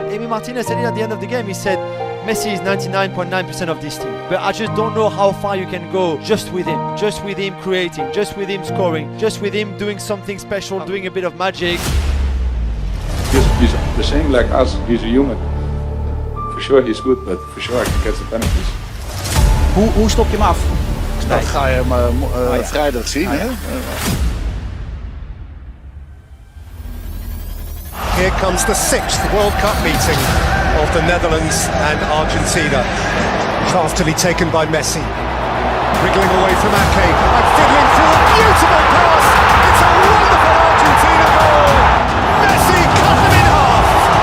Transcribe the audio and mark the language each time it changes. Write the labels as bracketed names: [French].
[English] And Emi Martinez said it at the end of the game. He said, Messi is 99.9% of this team, but I just don't know how far you can go just with him creating, just with him scoring, just with him doing something special, doing a bit of magic. He's the same like us, he's a human. For sure he's good, but for sure I can catch the penalties. [Dutch] Hoe stop je hem af? Dat ga je hem vrijdag zien. Hè? [English] Here comes the 6th World Cup meeting of the Netherlands and Argentina. Craftily taken by Messi. Wriggling away from Ake and fiddling through a beautiful pass. It's a wonderful Argentina goal. Messi cut them in half.